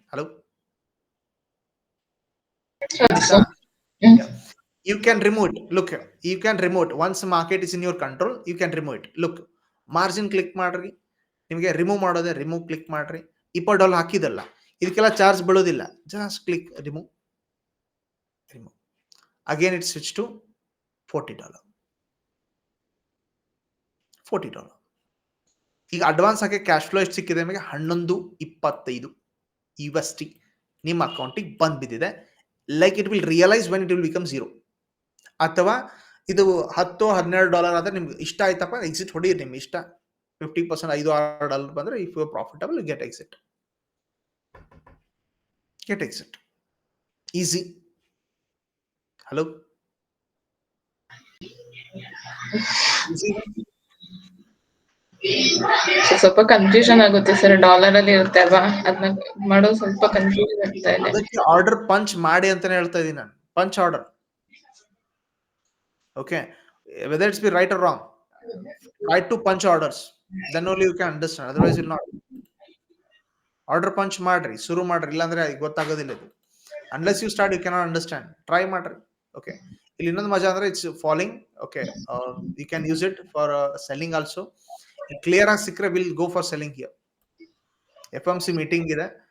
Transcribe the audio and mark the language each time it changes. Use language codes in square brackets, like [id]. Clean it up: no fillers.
[en] Hello, you can remove it. Look here, you can remove it once market is in your control. You can remove it. [kn] Look, margin click ಮಾಡ್ರಿ, ನಿಮಗೆ remove ಮಾಡೋದೇ remove click ಮಾಡ್ರಿ. $20 ಹಾಕಿದಲ್ಲ, ಇದಕ್ಕೆಲ್ಲ charge ಬೀಳೋದಿಲ್ಲ. Just click remove. Again it switch to $40. ಈಗ advance ಆಗಿ cash flow ಎಷ್ಟು ಸಿಕ್ಕಿದೆ ನಿಮಗೆ? $11.25 USD ನಿಮ್ಮ ಅಕೌಂಟಿಗೆ ಬಂದ್ ಬಿದ್ದಿದೆ. [en] Like it will realise when it will become 0. [kn] ಅಥವಾ ಇದು $10-12 ಆದ್ರೆ ನಿಮ್ಗೆ ಇಷ್ಟ ಆಯ್ತಪ್ಪ ಎಕ್ಸಿಟ್ ಹೊಡೀರಿ, ನಿಮ್ಗೆ ಇಷ್ಟ 50% $5-6 ಬಂದ್ರೆ if you profitable get exit. Easy. Hello, ಸ್ವಲ್ಪ ಕನ್ಫ್ಯೂಷನ್ ಆಗುತ್ತೆ ಸರ್, ಡಾಲರ್ ಅಲ್ಲಿ ಇರುತ್ತೆ ಅಲ್ವಾ, ಅದನ್ನ ಮಾಡೋದು ಸ್ವಲ್ಪ ಕನ್ಫ್ಯೂಷನ್ ಆಗ್ತಾ ಇದೆ. ಅದಕ್ಕೆ ಆರ್ಡರ್ ಪಂಚ್ ಮಾಡಿ ಅಂತಾನೆ ಹೇಳ್ತಾ ಇದೀನಿ ನಾನು. Punch order. [en] Okay, whether it's be right or wrong, try to punch orders, then only you can understand, otherwise you'll not. [kn] Order punch ಮಾಡ್ರಿ, ಶುರು ಮಾಡ್ರಿ, ಇಲ್ಲಾಂದ್ರೆ ಗೊತ್ತಾಗೋದಿಲ್ಲ ಇದು. [en] Unless you start you cannot understand. [kn] Try ಮಾಡ್ರಿ. ಓಕೆ, ಇಲ್ಲಿ ಇನ್ನೊಂದು ಮಜಾ ಅಂದ್ರೆ it's following. Okay, you can use it for selling also. Clear ಆಗಿ ಸಿಕ್ಕರೆ will go for selling here. FMC meeting ಇದೆ.